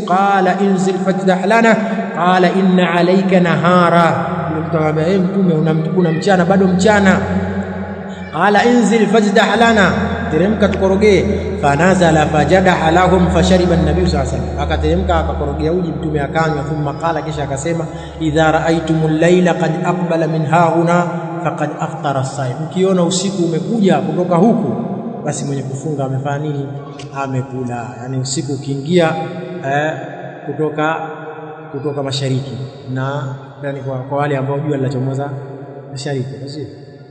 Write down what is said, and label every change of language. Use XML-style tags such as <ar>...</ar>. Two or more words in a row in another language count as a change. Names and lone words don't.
<ar>قال انزل فاجدح لنا، قال إن عليك نهارا,</ar> <sw>mtamwambia Mtume una mchana, bado mchana.</sw> <ar>قال انزل فاجدح لنا,</ar> <sw>teremka tukorogee.</sw> <ar>فنزل فجدح لهم فشرب النبي صلى الله عليه وسلم,</ar> <sw>akateremka akakorogea uji, Mtume akanywa.</sw> <ar>ثم قال,</ar> <sw>kisha akasema,</sw> <ar>إذا رأيتم الليل قد أقبل من هاهنا فقد أفطر الصائم,</ar> <sw>ukiona usiku umekuja kutoka huku, basi mwenye kufunga amefanya nini? Amekula. Yani usiku ukiingia kutoka mashariki, na yani kwa wale ambao jua linachomoza mashariki,</sw>